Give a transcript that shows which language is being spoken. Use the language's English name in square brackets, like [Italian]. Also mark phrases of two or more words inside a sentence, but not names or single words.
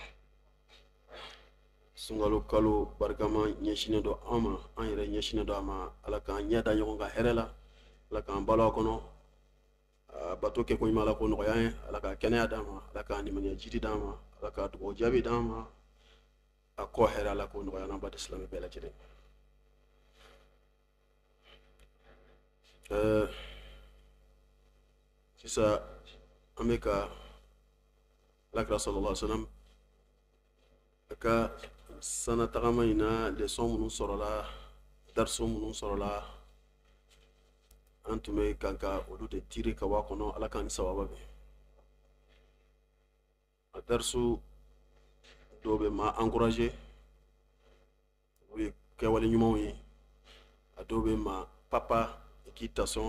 [Bambara] Sungalo kalo barikama ɲɛsinnen dɔ an ma an yɛrɛ ɲɛsinnen dɔ a ma ala k'an ɲɛ da ɲɔgɔn ka hɛrɛ la ala k'an balo a kɔnɔ bato kɛ ko ɲuman ala k'o nɔgɔya ye ala ka kɛnɛya d'an ma ala k'an nimaniya jidi d'an ma ala ka dugawu jaabi d'an ma a kɔ hɛrɛ ala k'o nɔgɔya n'an badi silamɛ bɛɛ lajɛlen. Sisan an bɛ ka alakira [Arabic] sallallahu alaihi wa sallam [Bambara] ka sana tagama ina leçon minnu sɔrɔla darso minnu sɔrɔla an tun bɛ kan ka olu de tiri ka bɔ a kɔnɔ ala k'an ni sababa bɛn a darso dɔw bɛ maa encourager o ye kɛwale ɲumanw ye a dɔw bɛ maa papa k'i tasɔn